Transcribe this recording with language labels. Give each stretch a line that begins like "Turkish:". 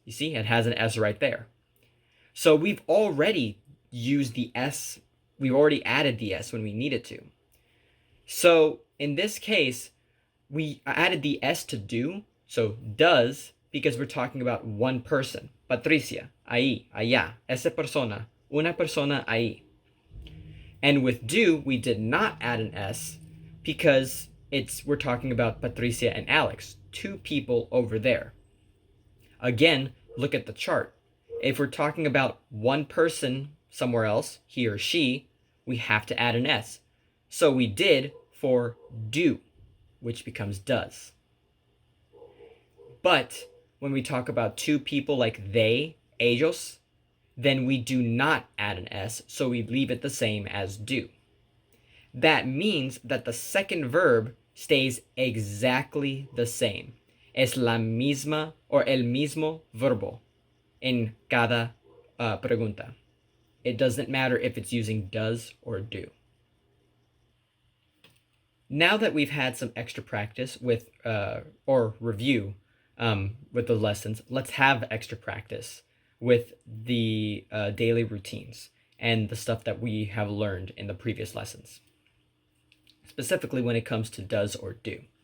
English: You see, it has an S right there. So we've already used the S. We've already added the S when we needed to. So in this case, we added the S to do. So does, because we're talking about one person.
Spanish: Patricia, ahí, allá, esa persona, una persona ahí.
English: And with do, we did not add an S because we're talking about Patricia and Alex, two people over there. Again, look at the chart. If we're talking about one person somewhere else, he or she, we have to add an S. So we did for do, which becomes does. But when we talk about two people like they, ellos, then we do not add an S, so we leave it the same as do. That means that the second verb stays exactly the same.
Spanish: Es la misma or el mismo verbo en cada pregunta.
English: It doesn't matter if it's using does or do. Now that we've had some extra practice with or review with the lessons, let's have extra practice with the daily routines and the stuff that we have learned in the previous lessons, specifically when it comes to does or do.